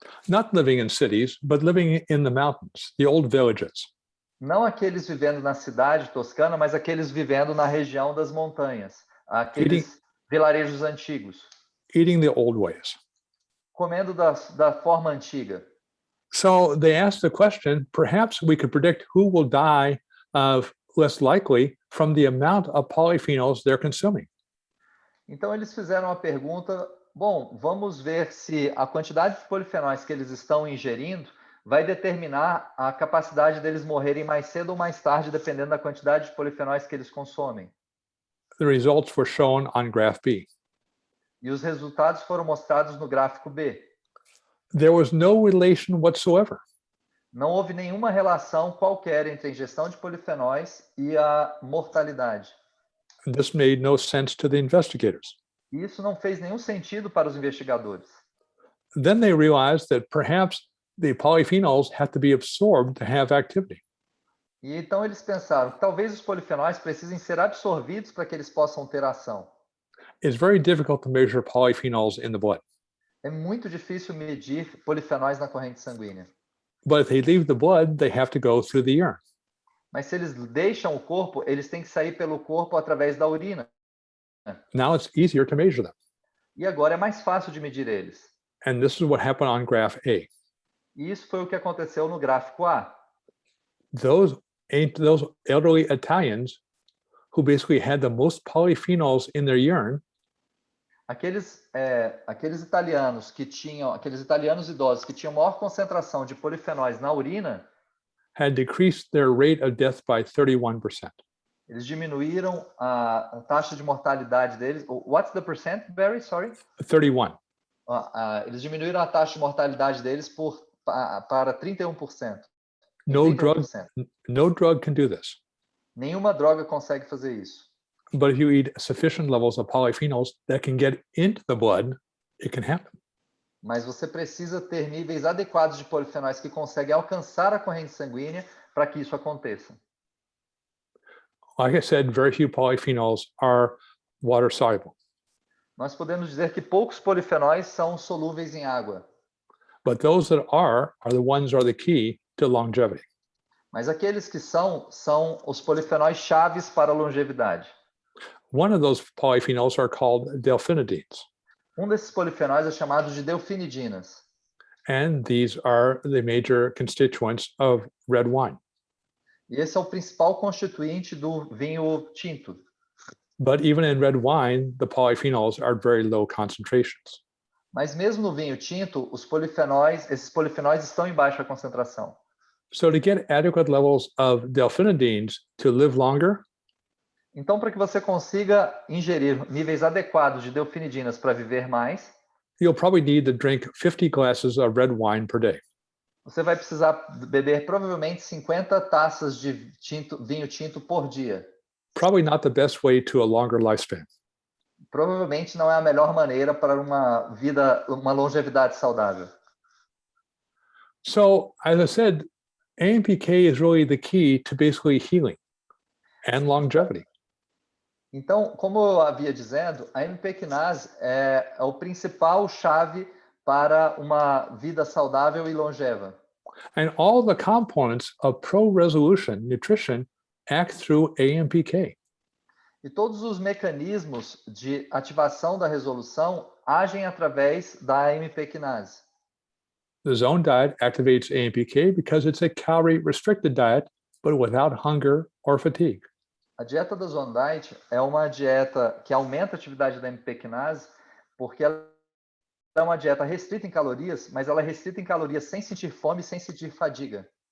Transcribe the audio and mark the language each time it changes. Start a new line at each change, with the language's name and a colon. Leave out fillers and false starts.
English: Not living in cities, but living in the mountains, the old villages.
Portuguese: Não aqueles vivendo na cidade toscana, mas aqueles vivendo na região das montanhas, aqueles vilarejos antigos.
English: Eating the old ways.
Portuguese: Comendo da forma antiga.
English: So they asked the question, perhaps we could predict who will die less likely from the amount of polyphenols they're consuming.
Portuguese: Então eles fizeram a pergunta, bom, vamos ver se a quantidade de polifenóis que eles estão ingerindo vai determinar a capacidade deles morrerem mais cedo ou mais tarde, dependendo da quantidade de polifenóis que eles consomem.
English: The results were shown on graph B.
Portuguese: E os resultados foram mostrados no gráfico B.
English: There was no relation whatsoever.
Portuguese: Não houve nenhuma relação qualquer entre a ingestão de polifenóis e a mortalidade.
English: And this made no sense to the investigators.
Portuguese: E isso não fez nenhum sentido para os investigadores.
English: Then they realized that perhaps the polyphenols have to be absorbed to have activity.
Portuguese: E então eles pensaram que talvez os polifenóis precisem ser absorvidos para que eles possam ter ação.
English: It's very difficult to measure polyphenols in the blood.
Portuguese: É muito difícil medir polifenóis na corrente sanguínea.
English: But if they leave the blood, they have to go through the urine.
Portuguese: Mas se eles deixam o corpo, eles têm que sair pelo corpo através da urina.
English: Now it's easier to measure them.
Portuguese: E agora é mais fácil de medir eles.
English: And this is what happened on graph A.
Portuguese: E isso foi o que aconteceu no gráfico A.
English: Those elderly Italians who basically had the most polyphenols in their urine
Portuguese: Aqueles italianos idosos que tinham maior concentração de polifenóis na urina,
English: had decreased their rate of death by 31%.
Portuguese: eles diminuíram a taxa de mortalidade deles.
English: What's the percent, Barry? Sorry? 31.
Portuguese: Eles diminuíram a taxa de mortalidade deles para 31%.
English: No drug can do this.
Portuguese: Nenhuma droga consegue fazer isso.
English: But if you eat sufficient levels of polyphenols that can get into the blood, it can happen.
Portuguese: Mas você precisa ter níveis adequados de polifenóis que conseguem alcançar a corrente sanguínea para que isso aconteça.
English: Like I said, very few polyphenols are water soluble.
Portuguese: Nós podemos dizer que poucos polifenóis são solúveis em água.
English: But those that are the ones that are the key to longevity.
Portuguese: Mas aqueles que são os polifenóis chaves para a longevidade.
English: One of those polyphenols are called delphinidines.
Portuguese: Um desses polifenóis é chamado de delfinidinas.
English: And these are the major constituents of red wine.
Portuguese: E esse é o principal constituinte do vinho tinto.
English: But even in red wine, the polyphenols are very low concentrations.
Portuguese: Mas mesmo no vinho tinto, esses polifenóis estão em baixa concentração.
English: So to get adequate levels of delphinidines to live longer,
Portuguese: Então, para que você consiga ingerir níveis adequados de delfinidinas para viver mais,
English: you'll probably need to drink 50 glasses of red wine per day.
Portuguese: você vai precisar beber provavelmente 50 taças de vinho tinto por dia.
English: Probably not the best way to a longer lifespan.
Portuguese: Provavelmente não é a melhor maneira para uma longevidade saudável.
English: So, as I said, AMPK is really the key to basically healing and longevity.
Portuguese: Então, como eu havia dizendo, a MP quinase é o principal chave para uma vida saudável e longeva.
English: And all the components of pro-resolution nutrition act through AMPK.
Portuguese: E todos os mecanismos de ativação da resolução agem através da AMP quinase.
English: The zone diet activates AMPK because it's a calorie-restricted diet, but without hunger or fatigue.
Portuguese: A dieta da Zone Diet é uma dieta que aumenta a atividade da AMP quinase porque ela é uma dieta restrita em calorias, mas ela é restrita em calorias sem sentir fome e sem sentir fadiga.